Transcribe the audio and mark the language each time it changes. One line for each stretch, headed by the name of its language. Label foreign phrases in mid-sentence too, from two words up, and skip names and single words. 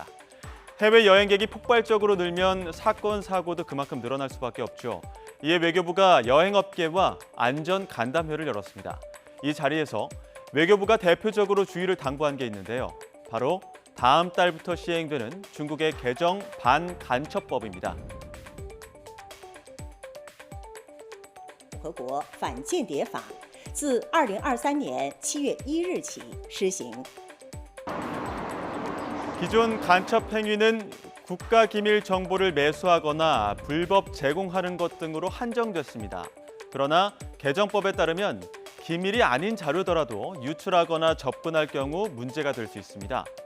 Korean: 해외 여행객이 폭발적으로 늘면 사건, 사고도 그만큼 늘어날 수밖에 없죠. 이에 외교부가 여행업계와 안전 간담회를 열었습니다. 이 자리에서 외교부가 대표적으로 주의를 당부한 게 있는데요. 바로 다음 달부터 시행되는 중국의 개정 반간첩법입니다.
Chinese: 联合国反间谍法自2023年7月1日起施行。
Korean: 기존 간첩 행위는 국가 기밀 정보를 매수하거나 불법 제공하는 것 등으로 한정됐습니다. 그러나 개정법에 따르면 기밀이 아닌 자료더라도 유출하거나 접근할 경우 문제가 될 수 있습니다.